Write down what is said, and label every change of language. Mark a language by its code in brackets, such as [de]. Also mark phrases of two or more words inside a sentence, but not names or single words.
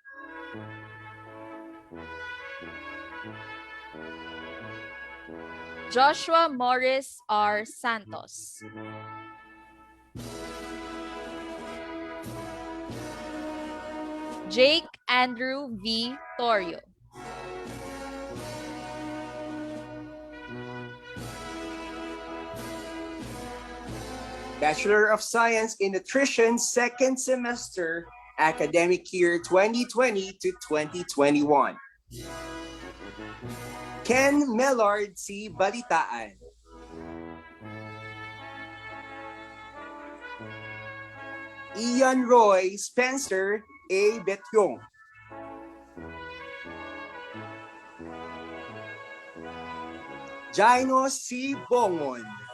[en] Joshua Morris R. Santos. Jake Andrew V. Torio. Bachelor of Science in Nutrition, second semester, academic year 2020 to 2021. Ken Mellard C. Balitaan. Ian Roy Spencer A. Betyong. Gino C. Bongon.